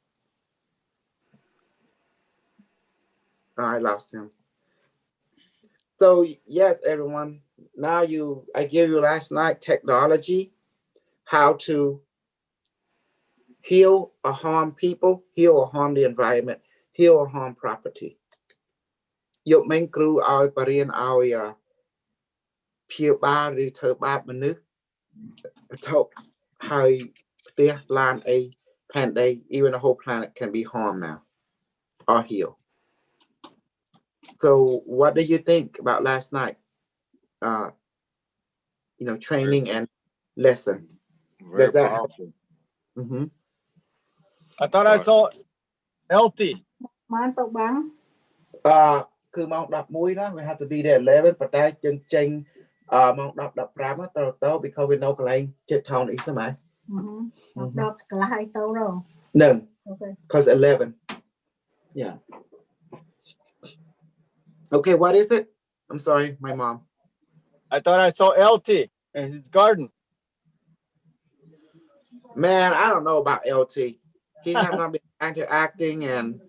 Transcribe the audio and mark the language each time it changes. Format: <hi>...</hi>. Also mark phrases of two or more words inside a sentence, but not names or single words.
<en>Oh, I lost him. So yes, everyone. Now I gave you last night technology, how to heal or harm people, heal or harm the environment, heal or harm property.</en> <km>យកមិញគ្រូឲ្យបរៀនឲ្យព្យាបាលឬធ្វើបាបមនុស្សវត្ថុហើយផ្ទះឡានអីផែនដី</km> <en>even the whole planet can be harmed now or healed. So what do you think about last night? Training and lesson. Very Does that powerful. mm-hmm. I thought I saw LT.</en> <km>បានទៅបាំង គឺម៉ោង 11 ណា</km> <en>we have to be there 11</en> <km>ប៉ុន្តែយើងចេញម៉ោង 10 15 ទៅ</km> <en>because we know</en> <km>កន្លែងជិត</km> <en>town east</en> <km>ហ្នឹង 10កន្លះឲ្យទៅរង</km> <en>No, Okay. because 11. Yeah. Okay, what is it? I'm sorry, my mom. I thought I saw LT in his garden. Man, I don't know about LT. He have not been interacting and</en>